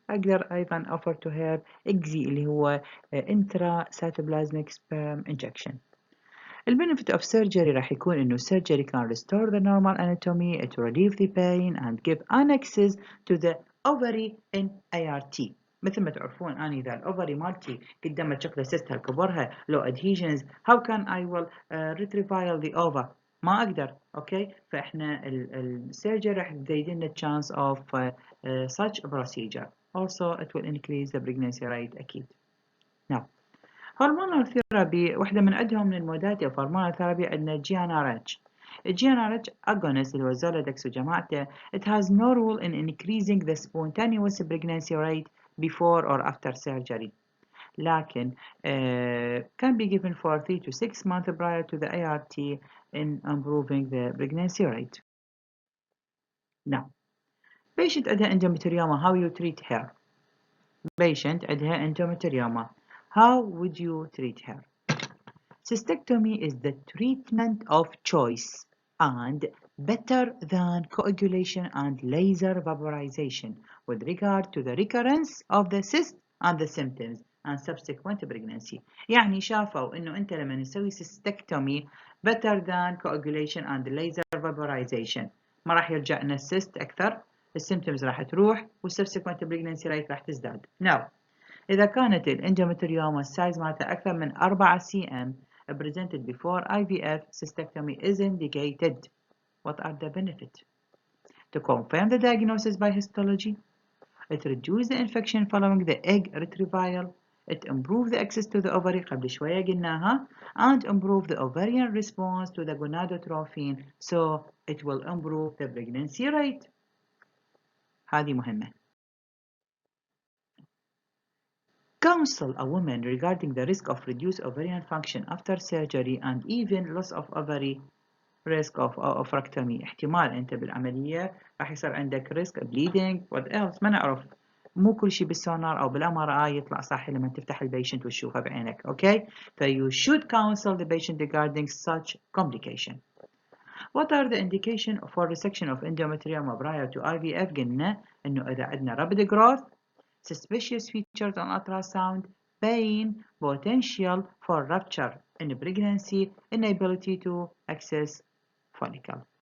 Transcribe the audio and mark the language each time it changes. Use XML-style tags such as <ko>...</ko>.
<ar>أقدر أيضا</ar> <en>offer to her IGSI</en> <ar>اللي هو</ar> <en>intracytoplasmic sperm injection. البنفيت of surgery</en> <ar>راح يكون إنه</ar> <en>surgery can restore the normal anatomy, it relieve the pain and give access to the ovary in ART.</en> <ar>مثل ما تعرفون أنا إذا الأوفري مالتي قدامها شكل سيستها كبرها لو adhesions</ar> <en>how can I will retrieve the ova؟</en> <ar>ما أقدر.</ar> <en>okay,</en> <ar>فإحنا السيرجري راح تزيدنا</ar> <en>chance of such a procedure. Also it will increase the pregnancy rate</en> <ar>أكيد. Now هرمونال ثيرابي واحدة من عندهم من المودات هرمونال ثيرابي عندنا GnRH.</ar> <en>GnRH agonist</en> <ar>اللي هو الزولودكس وجماعته</ar> <en>it has no role in increasing the spontaneous pregnancy rate before or after surgery.</en> <ar>لكن</ar> <en>can be given for 3 to 6 months prior to the ART in improving the pregnancy rate. Now, patient</en> <ar>عندها</ar> <en>endometrioma, how you treat her? Patient</en> <ar>عندها</ar> <en>endometrioma, how would you treat her? Cystectomy is the treatment of choice and better than coagulation and laser vaporization with regard to the recurrence of the cyst and the symptoms and subsequent pregnancy.</en> <ar>يعني شافوا إنه أنت لما نسوي cystectomy</ar> <en>better than coagulation and laser vaporization</en> <ar>ما راح يرجع لنا السيست أكثر، السيمتومز راح تروح والسبسيكونت pregnancy rate راح تزداد.</ar> <en>Now</en> <ar>إذا كانت الإندومتريوما السايز مالتها أكثر من</ar> <en>4 cm presented before IVF, cystectomy is indicated. What are the benefits? To confirm the diagnosis by histology, it reduces the infection following the egg retrieval, it improves the access to the ovary</en> <ar>قبل شوية قلناها,</ar> <en>and improve the ovarian response to the gonadotrophin, so it will improve the pregnancy rate.</en> <ar>هذه مهمة.</ar> <en>counsel a woman regarding the risk of reduced ovarian function after surgery and even loss of ovary risk of oophorectomy.</en> <ar>احتمال أنت بالعملية راح يصير عندك risk bleeding</ar> <en>what else</en> <ar>ما نعرف. مو كل شيء بالسونار أو بالMRI يطلع صح لما تفتح البيشنت وتشوفه بعينك.</ar> <en>Okay, so you should counsel the patient regarding such complication. What are the indication for resection of endometrium prior to IVF؟</en> <ar>قلنا إنه إذا عندنا</ar> <en>rapid growth, suspicious features on ultrasound, pain, potential for rupture in pregnancy, inability to access follicle.</en>